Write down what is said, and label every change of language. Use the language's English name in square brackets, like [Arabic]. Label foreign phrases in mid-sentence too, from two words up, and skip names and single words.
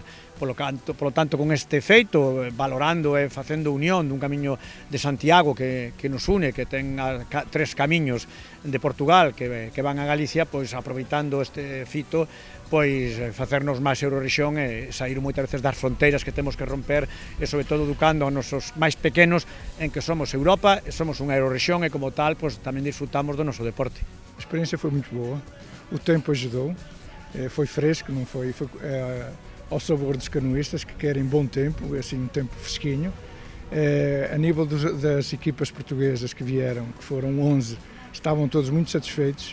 [Galician] Polo tanto, con este feito, valorando e facendo unión dun camiño de Santiago que nos une, que ten 3 camiños de Portugal que van a Galicia, pois aproveitando este fito, pois facernos máis Eurorrexión e sair moitas veces das fronteiras que temos que romper e sobre todo educando a nosos máis pequenos en que somos Europa, somos unha Eurorrexión e como tal pois tamén disfrutamos do noso deporte. [Portuguese] A experiência foi muito boa, o tempo ajudou, foi fresco, não foi ao sabor dos canoístas que querem bom tempo, assim um tempo fresquinho. A nível das equipas portuguesas que vieram, que foram 11, estavam todos muito satisfeitos.